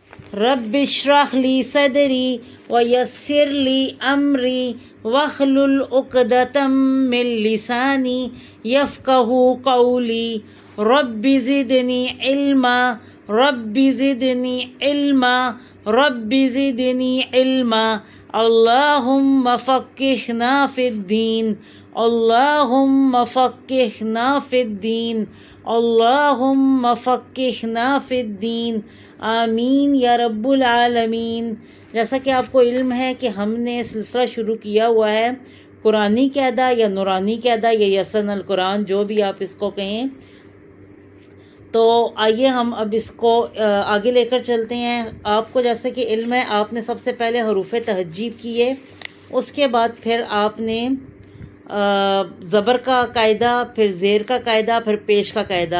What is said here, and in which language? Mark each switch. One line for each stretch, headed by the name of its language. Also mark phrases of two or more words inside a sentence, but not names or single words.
Arabic: رب اشرح لي صدري ويسر لي أمري واحلل عقدة من لساني يفقهوا قولي رب زدني علما رب زدني علما رب زدني علما اللهم فقهنا في الدين اللهم فقهنا في الدين اللهم فقهنا في الدين آمين يا رب العالمين.
Urdu: جیسا کہ آپ کو علم ہے کہ ہم نے سلسلہ شروع کیا ہوا ہے قرآنی قاعدہ یا نورانی قاعدہ یا یسن ال قرآن، جو بھی آپ اس کو کہیں. تو آئیے ہم اب اس کو آگے لے کر چلتے ہیں. آپ کو جیسے کہ علم ہے، آپ نے سب سے پہلے حروف تہجیب کیے، اس کے بعد پھر آپ نے زبر کا قاعدہ، پھر زیر کا قاعدہ، پھر پیش کا قاعدہ.